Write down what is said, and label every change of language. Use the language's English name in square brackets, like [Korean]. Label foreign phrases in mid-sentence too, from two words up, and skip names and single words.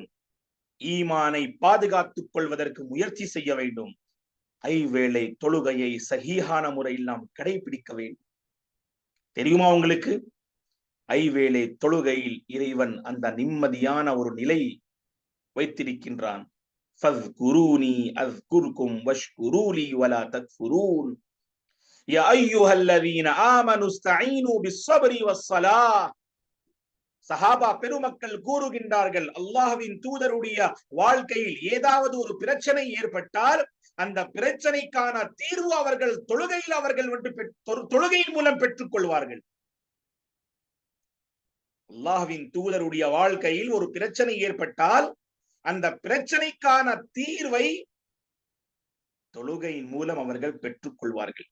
[Tamil] ஈமானை பாதுகாத்துக் கொள்வதற்கு முயற்சி செய்ய வேண்டும். ஐவேளை தொழுகையை சஹீஹான முறையில் நாம் கடைபிடிக்க வேண்டும். தெரியுமா உங்களுக்கு? ஐவேளை தொழுகையில் இறைவன் அந்த நிம்மதியான ஒரு நிலை வைத்திருக்கின்றான். [Arabic] فاذكروني أذكركم واشكروا لي ولا تكفرون يا أيها الذين آمنوا استعينوا بالصبر والصلاة. [Tamil] சஹாபா பெருமக்கள் கூறுகின்றார்கள், அல்லாஹ்வின் தூதருடைய வாழ்க்கையில் ஏதாவது ஒரு பிரச்சனை ஏற்பட்டால் அந்த பிரச்சனைக்கான தீர்வு அவர்கள் தொழுகையில் தொழுகையின் மூலம் பெற்றுக் கொள்வார்கள். அல்லாஹ்வின் தூதருடைய வாழ்க்கையில் ஒரு பிரச்சனை ஏற்பட்டால் அந்த பிரச்சனைக்கான தீர்வை தொழுகையின் மூலம் அவர்கள் பெற்றுக் கொள்வார்கள்.